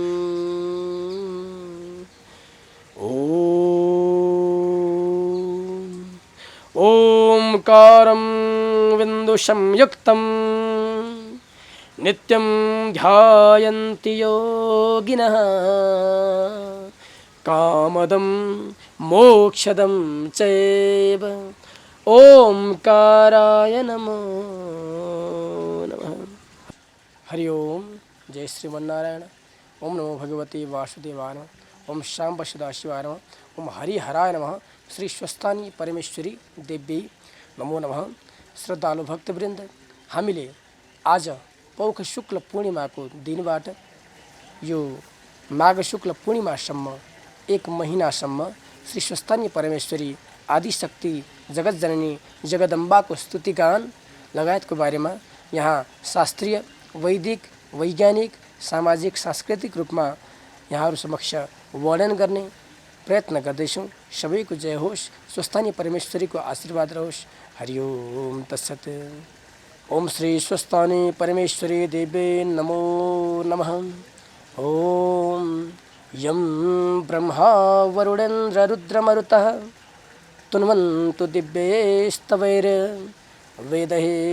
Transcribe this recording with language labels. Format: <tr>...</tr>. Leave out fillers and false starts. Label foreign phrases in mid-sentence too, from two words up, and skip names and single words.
<sa>ओंकारं बिन्दुसंयुक्तं नित्यं ध्यायन्ति योगिनः कामदं मोक्षदं चैव ओंकाराय नमो नमः। हरि ओम। जय श्रीमन्नारायण। ओम नमो भगवते वासुदेवाय नमः। ओम शांब सदाशिवाय नमः। ओम हरिहराय नमः। श्री स्वस्थानी परमेश्वरी देवी नमो नमः।</sa> <ne>श्रद्धालु भक्तवृन्द, हामीले आज पौष शुक्ल पूर्णिमाको दिनबाट यो माघ शुक्ल पूर्णिमासम्म एक महिनासम्म श्री स्वस्थानी परमेश्वरी आदिशक्ति जगतजननी जगदम्बाको स्तुतिगान लगायतको बारेमा यहाँ शास्त्रीय वैदिक वैज्ञानिक सामाजिक सांस्कृतिक रूपमा यहाँहरू समक्ष वर्णन गर्ने प्रयत्न गर्दैछौँ। सबैको जय होस्, स्वस्थानी परमेश्वरीको आशीर्वाद रहोस्।</ne> <sa>हरि ओम तत्सत्। ओम श्री स्वस्थानी परमेश्वरी देवे नमो नमः। ओम यं ब्रह्मा वरुणेन्द्र रुद्रमरुतः तुन्वन्तु दिव्यैस्तवैर् वेदैः</sa>